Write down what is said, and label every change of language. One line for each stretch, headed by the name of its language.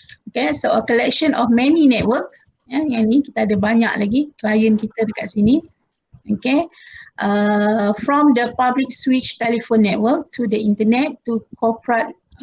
English: Okay, so a collection of many networks.
Malay: Yang ini kita ada banyak lagi klien kita dekat sini.
English: Okay, from the public switch telephone network to the internet to corporate.